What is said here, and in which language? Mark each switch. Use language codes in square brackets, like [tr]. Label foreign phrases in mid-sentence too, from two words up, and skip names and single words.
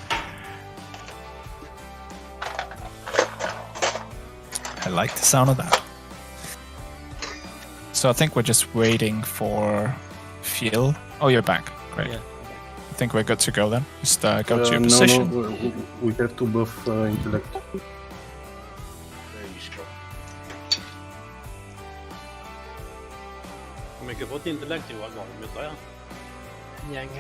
[en] I like the sound of that. So I think we're just waiting for Phil. Oh, you're back. Great. Yeah. I think we're good to go then. Just go to your position. No, we have to buff intellect. [no] Om ikke fått intellekt i valgene, ja. Gjenger.